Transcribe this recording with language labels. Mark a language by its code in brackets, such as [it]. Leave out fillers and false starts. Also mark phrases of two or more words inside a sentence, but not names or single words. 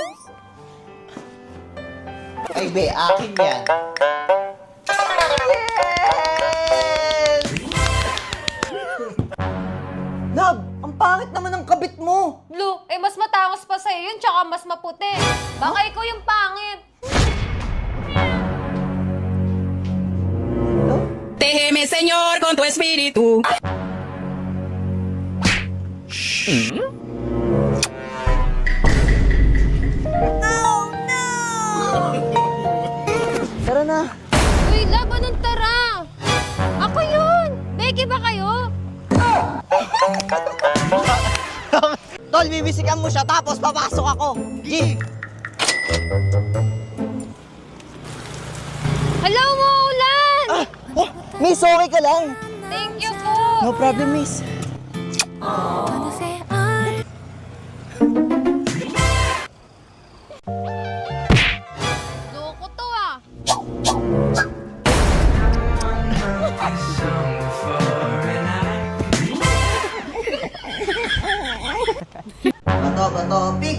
[tl] Ay, be, akin yan. Yes! Love, ang pangit naman ng kabit mo. Blue, eh mas matangos pa sa'yo yun, tsaka mas maputi. Baka ikaw yung pangit. [es] Déjeme, Señor, con tu espíritu. [tl] Tara na. Uy, laban ng tara! Ako yun! Becky ba kayo? Tol, bibisikan mo siya tapos papasok ako. G! Hello, Maulan! Oh, miss, okay ka lang? [en] Thank you po! No problem, miss. [tl] Loko to ah! Bato, bato, pick!